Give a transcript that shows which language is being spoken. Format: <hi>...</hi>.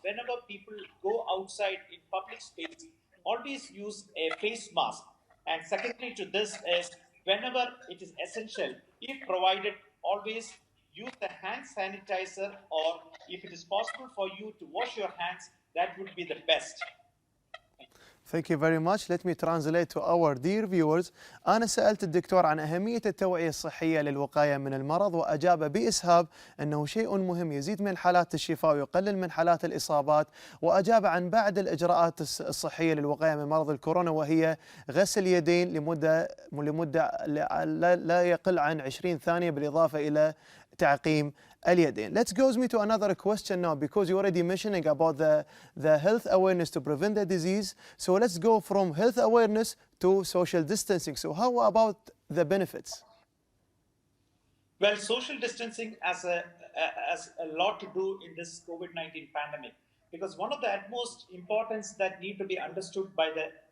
<en>Whenever people go outside in public space, always use a face mask. And secondly to this is, whenever it is essential, if provided, always use the hand sanitizer, or if it is possible for you to wash your hands, that would be the best. Thank you very much. Let me translate to our dear viewers.</en> <ar>أنا سألت الدكتور عن أهمية التوعية الصحية للوقاية من المرض، وأجاب بإسهاب أنه شيء مهم يزيد من حالات الشفاء ويقلل من حالات الإصابات، وأجاب عن بعض الإجراءات الصحية للوقاية من مرض الكورونا، وهي غسل يدين لمدة لا يقل عن 20 ثانية بالإضافة إلى تعقيم اليدين.</ar> <en>Let's go me to another question now, because you're already mentioning about the health awareness to prevent the disease. So let's go from health awareness to social distancing. So how about the benefits? Well, social distancing has a lot to do in this COVID-19 pandemic, because one of the utmost importance that need to be understood by the</en>